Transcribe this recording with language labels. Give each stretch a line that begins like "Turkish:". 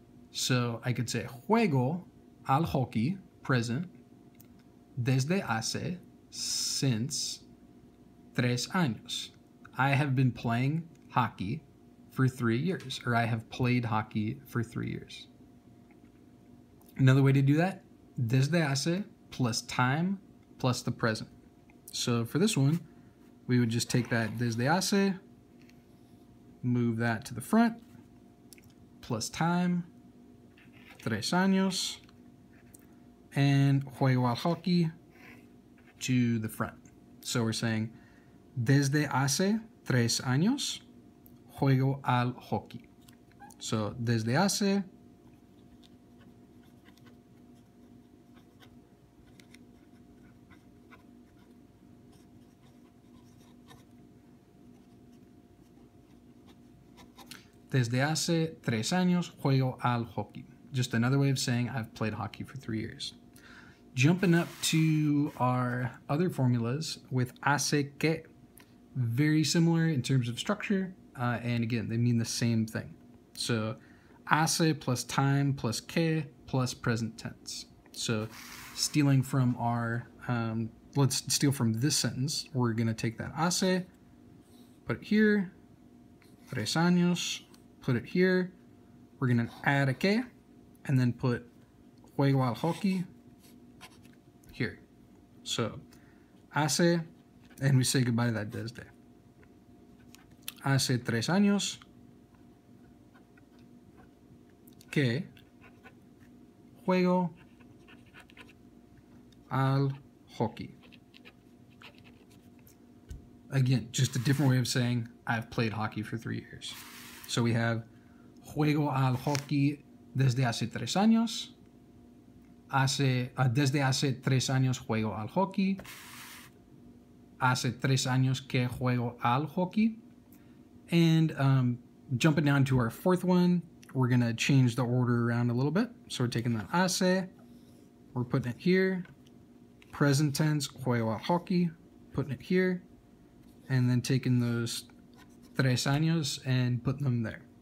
English: So I could say
Spanish: juego al hockey,
English: present,
Spanish: desde hace,
English: since 3 años. I have been playing hockey for 3 years, or I have played hockey for 3 years. Another way to do that,
Spanish: desde hace
English: plus time plus the present. So for this one, we would just take that
Spanish: desde hace,
English: move that to the front, plus time,
Spanish: 3 años,
English: and
Spanish: juego al hockey
English: to the front. So we're saying,
Spanish: desde hace 3 años, juego al hockey. So, desde hace Desde hace 3 años juego al hockey.
English: Just another way of saying I've played hockey for 3 years. Jumping up to our other formulas with
Spanish: hace que.
English: Very similar in terms of structure, and again, they mean the same thing. So, hace plus time plus que plus present tense. So, stealing from our, let's steal from this sentence. We're going to take that hace, put it here,
Spanish: 3 años,
English: put it here. We're going to add a que, and then put
Spanish: juego al hockey
English: here. So, hace, and we say goodbye to that desde.
Spanish: Hace 3 años que juego al hockey.
English: Again, just a different way of saying I've played hockey for 3 years. So we have
Spanish: juego al hockey desde hace 3 años. Desde hace 3 años juego al hockey. Hace 3 años que juego al hockey.
English: And jumping down to our 4th one, we're going to change the order around a little bit. So we're taking that hace, we're putting it here. Present tense,
Spanish: juego al hockey,
English: putting it here. And then taking those 3 años and putting them there.